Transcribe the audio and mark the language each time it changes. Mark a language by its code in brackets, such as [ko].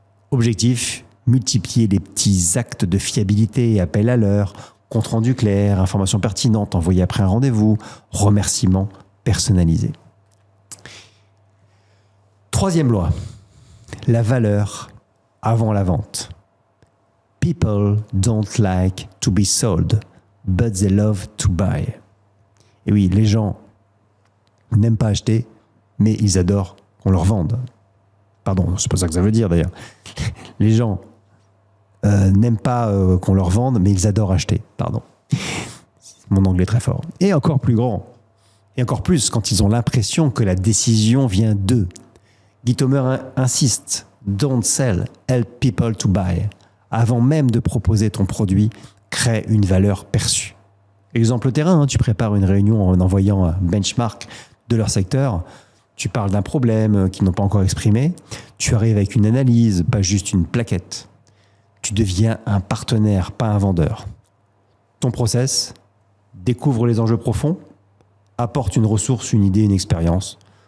[fr] Objectif, multiplier les petits actes de fiabilité, appel à l'heure, compte rendu clair, information pertinente envoyée après un rendez-vous, remerciements personnalisés. Troisième loi, la valeur avant la vente. [en] People don't like to be sold, but they love to buy. [fr] Et oui, les gens n'aiment pas acheter, mais ils adorent qu'on leur vende. Pardon, c'est pas ça que ça veut dire d'ailleurs. Les gens n'aiment pas qu'on leur vende, mais ils adorent acheter. Pardon. Mon anglais est très fort. Et encore plus grand. Et encore plus quand ils ont l'impression que la décision vient d'eux. Gitomer insiste. [en] Don't sell, help people to buy. [fr] Avant même de proposer ton produit, crée une valeur perçue. Exemple terrain, tu prépares une réunion en envoyant un benchmark de leur secteur. Tu parles d'un problème qu'ils n'ont pas encore exprimé. Tu arrives avec une analyse, pas juste une plaquette. Tu deviens un partenaire, pas un vendeur. Ton process, découvre les enjeux profonds, apporte une ressource, une idée, une expérience.